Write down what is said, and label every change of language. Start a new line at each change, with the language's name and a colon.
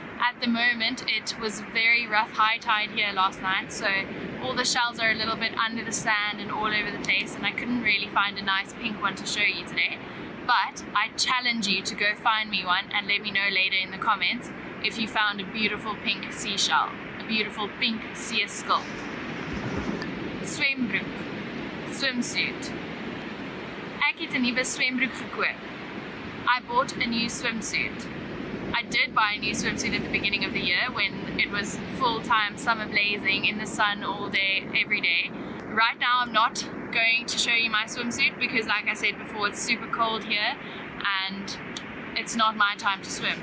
English: At the moment, it was very rough high tide here last night, so all the shells are a little bit under the sand and all over the place, and I couldn't really find a nice pink one to show you today. But I challenge you to go find me one and let me know later in the comments if you found a beautiful pink seashell, a beautiful pink seeskulp. Swembroek, swimsuit.
Afrikaans: Ek het 'n nuwe swembroek gekoop.
English: I bought a new swimsuit. I did buy a new swimsuit at the beginning of the year when it was full-time summer blazing in the sun all day, every day. Right now I'm not going to show you my swimsuit because, like I said before, it's super cold here and it's not my time to swim.